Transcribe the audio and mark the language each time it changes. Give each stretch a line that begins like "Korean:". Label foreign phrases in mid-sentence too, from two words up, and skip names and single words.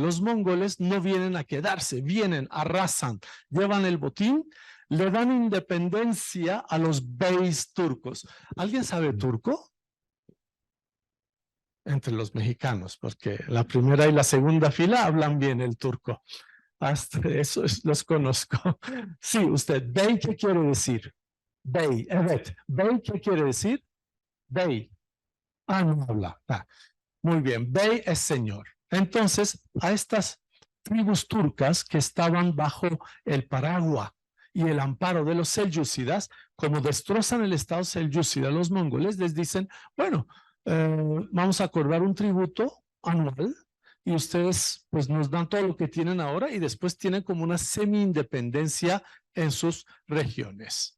Spanish: Los mongoles no vienen a quedarse, vienen, arrasan, llevan el botín, le dan independencia a los beys turcos. ¿Alguien sabe turco? Entre los mexicanos, porque la primera y la segunda fila hablan bien el turco. Hasta eso los conozco. Sí, usted, bey, ¿qué quiere decir? Bey, evet. Bey, ¿qué quiere decir? Bey. Ah, no habla. Ah, muy bien, bey es señor. Entonces, a estas tribus turcas que estaban bajo el paraguas y el amparo de los selyúcidas, como destrozan el estado selyúcida los mongoles, les dicen, bueno, vamos a acordar un tributo anual y ustedes pues nos dan todo lo que tienen ahora y después tienen como una semi-independencia en sus regiones.